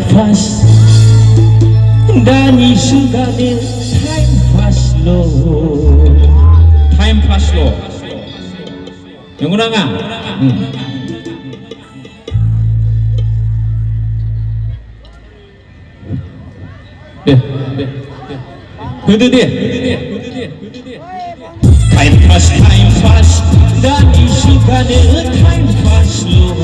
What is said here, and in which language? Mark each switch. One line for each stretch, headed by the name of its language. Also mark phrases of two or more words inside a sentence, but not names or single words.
Bodo: pass दानि जुगानो
English: time pass
Bodo: lo नंगौना नङा दे होदो दे
English: time pass
Bodo: दानि जुगानो time pass lo